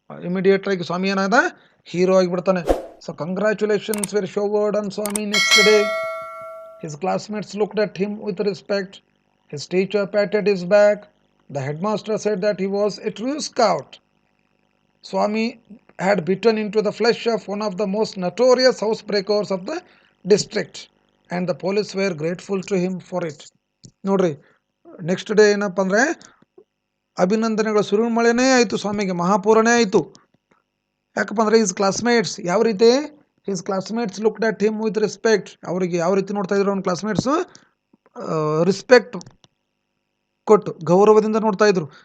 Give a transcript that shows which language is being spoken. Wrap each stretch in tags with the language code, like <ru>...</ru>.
<kn>Immediate ಆಗಿ ಸ್ವಾಮಿ ಏನಾದ, hero ಆಗಿಬಿಡ್ತಾನೆ.</kn> <en>So congratulations were showered on Swami next day. His classmates looked at him with respect. His teacher patted his back. The headmaster said that he was a true scout. Swami had bitten into the flesh of one of the most notorious housebreakers of the district, and the police were grateful to him for it.</en> <kn>ನೋಡ್ರಿ, next day ಏನಪ್ಪ ಅಂದರೆ ಅಭಿನಂದನೆಗಳ ಸುರಿಮಳೆನೇ ಆಯಿತು, ಸ್ವಾಮಿಗೆ ಮಹಾಪೂರನೇ ಆಯಿತು. ಯಾಕಪ್ಪ ಅಂದರೆ</kn> <en>his classmates</en> <kn>ಯಾವ ರೀತಿ,</kn> <en>His classmates looked at him with respect.</en> <kn>ಅವರಿಗೆ ಯಾವ ರೀತಿ ನೋಡ್ತಾ ಇದ್ರು ಅವ್ನ ಕ್ಲಾಸ್ಮೇಟ್ಸು, ರೆಸ್ಪೆಕ್ಟ್ ಕೊಟ್ಟು ಗೌರವದಿಂದ ನೋಡ್ತಾ ಇದ್ರು.</kn>